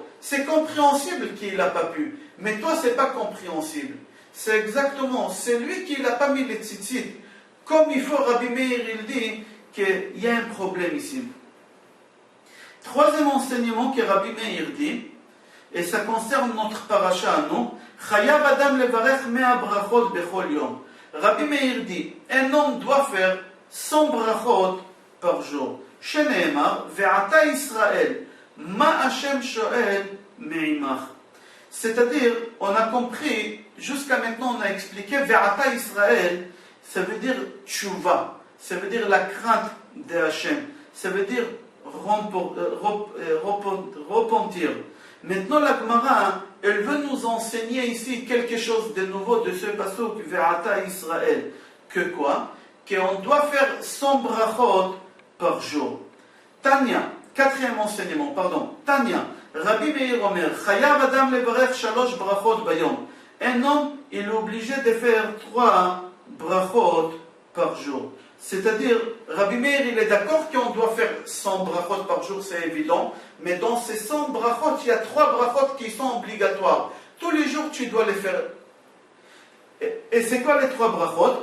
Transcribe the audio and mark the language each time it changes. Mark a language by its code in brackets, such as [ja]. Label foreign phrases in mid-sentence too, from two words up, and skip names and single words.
[fr] C'est compréhensible qu'il n'a pas pu. Mais toi, c'est pas compréhensible. C'est exactement, c'est lui qui n'a pas mis les tzitzit. Comme il faut, Rabbi Meir, il dit qu'il y a un problème ici. Troisième enseignement que Rabbi Meir dit, et ça concerne notre paracha à nous, [he] חייב אדם לברך מאה ברכות בכל יום. [fr] Rabbi Meir dit, un homme doit faire 100 brachot par jour. [he] שנאמר ועתה ישראל מה השם שואל מעמך. [fr] C'est-à-dire, on a compris, jusqu'à maintenant on a expliqué, [he] ועתה ישראל, [fr] ça veut dire tchouva, ça veut dire la crainte de Hashem, ça veut dire repentir. Maintenant la Gemara, elle veut nous enseigner ici quelque chose de nouveau de ce pasuk [he] ועתה ישראל. [fr] Que quoi? Qu'on doit faire 100 brachot par jour. Tanya, quatrième enseignement, pardon. [he] תניא רבי מאיר אומר חייב אדם לברך שלוש ברכות ביום. [fr] Un homme, il est obligé de faire 3 brachot par jour. C'est-à-dire, Rabbi Meir, il est d'accord qu'on doit faire 100 brachot par jour, c'est évident, mais dans ces 100 brachot, il y a 3 brachot qui sont obligatoires. Tous les jours, tu dois les faire. Et c'est quoi les 3 brachot?